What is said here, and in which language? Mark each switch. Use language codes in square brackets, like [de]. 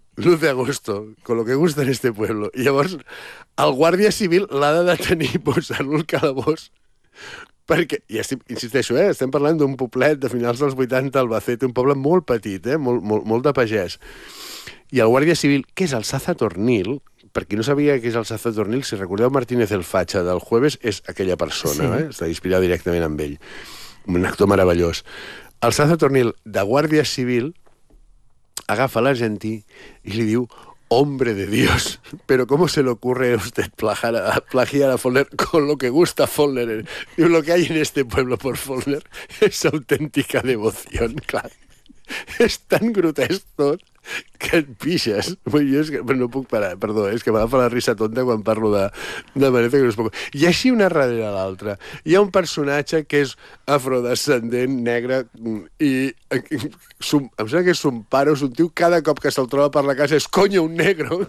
[es] Luz de agosto, con lo que gusta en este pueblo. [ca] I llavors el guàrdia civil l'ha de detenir posant-lo al calabós perquè, i insisteixo, estem parlant d'un poblet de finals dels 80 al Albacete, un poble molt petit, molt de pagès. I el guàrdia civil, que és el Saza Tornil, per qui no sabia que és el Saza Tornil, si recordeu Martínez el Facha del Jueves, és aquella persona, sí, Està inspirada directament en ell. Un actor meravellós. El Saza Tornil, de Guàrdia Civil, agafa l'argentí i li diu, [es] hombre de Dios, pero ¿cómo se le ocurre a usted plagiar a Follner con lo que gusta Follner? Diu, lo que hay en este pueblo por Follner es auténtica devoción, clar. [ca] És tan grotesc tot que et pixes. Jo és que, no puc parar, perdó, és que m'agafa la risa tonta quan parlo de Amanece que no es poco. I així una darrere l'altra. Hi ha un personatge que és afrodescendent, negre, em sembla que és un pare o un tio, cada cop que se'l troba per la casa és, [es] coño, un negro.